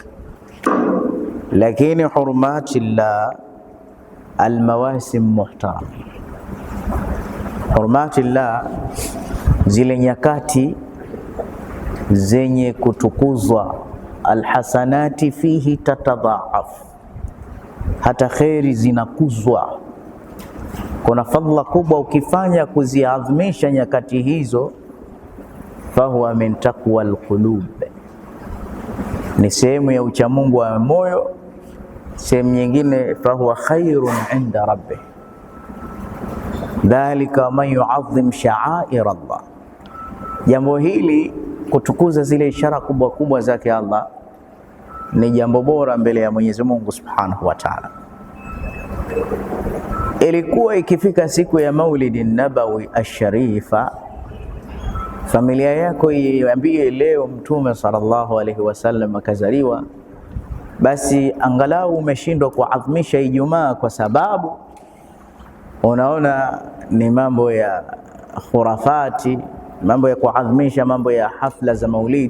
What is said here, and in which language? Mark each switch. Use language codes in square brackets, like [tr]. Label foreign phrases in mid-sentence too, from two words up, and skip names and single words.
[sw] Lakini [ar] حرمة الله المواسم محترم, [sw] hurumatillah zile nyakati zenye kutukuzwa, [ar] الحسنات فيه تتضاعف, [sw] hata kheri zinakuzwa. Kuna fadhila kubwa ukifanya kuziadhimisha nyakati hizo. [ar] فهو من تقوى القلوب, [sw] ni sehemu ya uchamungu wa moyo. Sehemu nyingine [ar] فهو خير عند ربه ذلك من يعظم شعائر الله. [sw] Jambo hili kutukuza zile ishara kubwa kubwa zake Allah ni jambo bora mbele ya Mwenyezi Mungu [ar] سبحانه وتعالى. [sw] Ilikuwa ikifika siku ya Maulidi Nabawi Asharifa, familia yako iambie leo Mtume [ar] صلى الله عليه وسلم [sw] akazaliwa, basi angalau umeshindwa kuadhimisha Ijumaa, kwa sababu unaona ni mambo ya khurafati, mambo ya kuadhimisha, mambo ya hafla za Maulid.